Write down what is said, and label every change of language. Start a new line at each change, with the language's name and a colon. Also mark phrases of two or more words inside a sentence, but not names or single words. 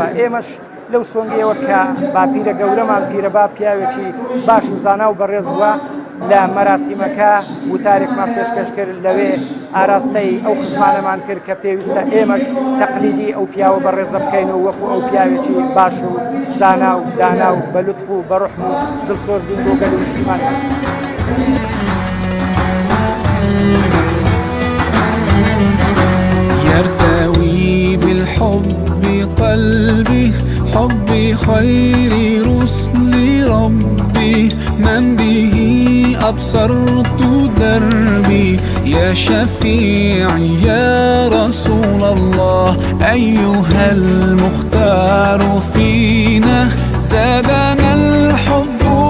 Central Kurdish: ئێمەش لەو سۆنگەوە کە باپیرە گەورەمان پیرەبا پیاوێکی باش و زانا و بەڕێز بووە لە مەراسیمەکە وتارێکمان پێشکەش کرد لەوێ ئاراستەی ئەو خزمانەمان کرد کە پێویستە ئێمەش تەقلیدی ئەو پیاوە بەڕێزە بکەینەوە وەکو ئەو پیاوێکی باش و زانا و دانا و بەلوتف و بەڕحم و دڵسۆز بین بۆ گەل و نیشتمان.
Arabic: يرتوي بالحب قلبي حب خير رسل ربي من به أبصرت دربي يا شفيعي يا رسول الله أيها المختار فينا زادنا الحب